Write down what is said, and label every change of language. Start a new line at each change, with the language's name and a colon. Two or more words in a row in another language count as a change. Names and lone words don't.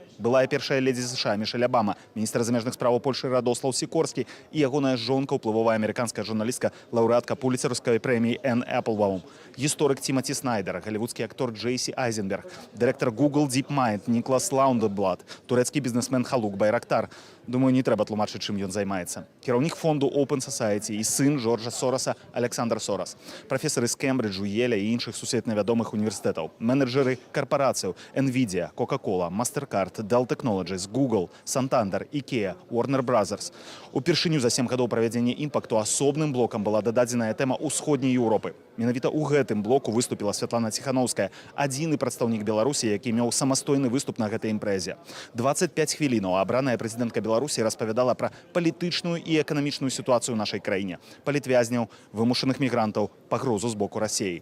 Belarusian: Былая першая ледзі США Мішэль Абама, міністр замежных справаў Польшы Радослаў Сікорскі і ягоная жонка, уплывовая амерыканская журналістка, лаўрэатка пуліцераўскай прэміі Энн Эпплбаум, гісторык Тімоті Снайдер, галівудскі актор Джейсі Айзенберг, дырэктар Google DeepMind Никлас Лаундерблат, турэцкі бізнесмен Халук Байрактар. Думаю, не трэба тлумачыць, чым ён займаецца. Кіраўнік фонду Open Society і сын Джорджа Сораса Александр Сорас, прафесары з Кембриджу, Еля і іншых сусветна вядомых універсітэтаў, менеджеры карпарацыяў Nvidia, Coca-Cola, Mastercard, Dell Technologies, Google, Santander, IKEA, Warner Brothers. Упершыню за 7 гадоў правядзення імпакту асобным блокам была дададзеная тэма ўсходняй Еўропы. Менавіта ў гэтым блоку выступіла Святлана Ціханаўская, адзіны прадстаўнік Беларусі, які меў самастойны выступ на гэтай імпрэзе. 25 хвілінаў абраная прэзідэнтка Беларусі распавядала пра палітычную і эканамічную сітуацыю ў нашай краіне, палітвязняў, вымушаных мігрантаў, пагрозу з боку Расіі.